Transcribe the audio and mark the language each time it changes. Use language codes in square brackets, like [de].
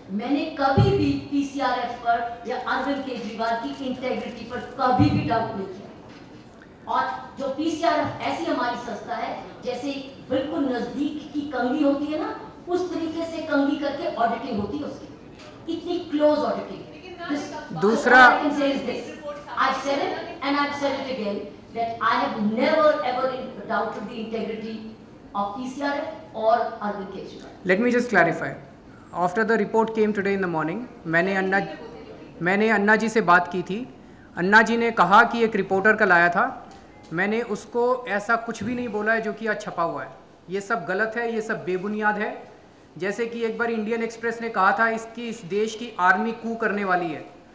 [hi] मैंने कभी भी पीसीआरएफ पर या अरविंद केजरीवाल की इंटेग्रिटी पर कभी भी डाउट नहीं किया. और जो पीसीआरएफ ऐसी हमारी संस्था है, जैसे बिल्कुल नजदीक की कंघी होती है ना, उस तरीके से कंघी करके ऑडिटिंग होती है उसकी. इतनी क्लोज ऑडिटिंग. दूसरा, [en] I've said it and I've said it again that I have never ever doubted the integrity of PCRF or Arvind Kejriwal. Let me just clarify. After the report came today in the morning, [hi] मैंने अन्ना जी से बात की थी. अन्ना जी ने कहा कि एक reporter कल आया था. मैंने उसको ऐसा कुछ भी नहीं बोला है जो कि आज छपा हुआ है. ये सब गलत है, ये सब बेबुनियाद है. जैसे कि एक बार इंडियन एक्सप्रेस ने कहा था इस देश की आर्मी कू करने वाली है.